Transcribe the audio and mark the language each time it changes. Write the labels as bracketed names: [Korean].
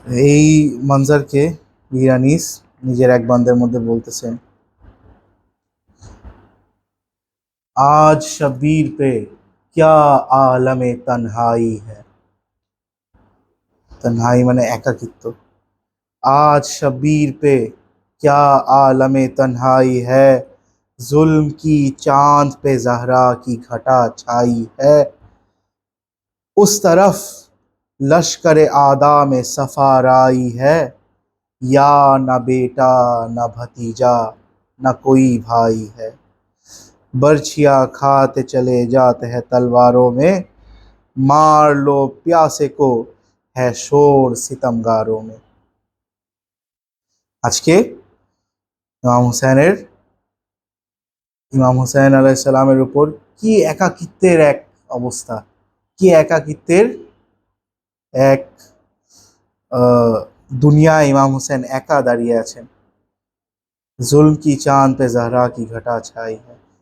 [Bangla] এই মঞ্জারকে ইরানিস নিজের এক বান্দের মধ্যে বলতেছেন, আজ শব্বীর পে [Hindi] क्या आलमे तन्हाई है। [Bangla] तन्हाई মানে একাকিত্ব। [Hindi] आज शब्बीर पे क्या आलमे तन्हाई है, जुल्म की चांद पे जहरा की घटा छाई है। उस तरफ लश्कर आदा में सफाराई है, या न बेटा न भतीजा न कोई भाई है। बर्छियाँ खाते चले जाते हैं तलवारों में, मार लो प्यासे को है शोर सितमगारों में। [Bangla] আজকে ইমাম হুসাইনের ইমাম হুসাইন আলাইহিস সালামের উপর কি একাকিত্বের এক অবস্থা, কি একাকিত্বের এক দুনিয়া। ইমাম হুসেন একা দাঁড়িয়ে আছেন। [Hindi] जुल्म की चांद पे जहरा की घटा छाई है।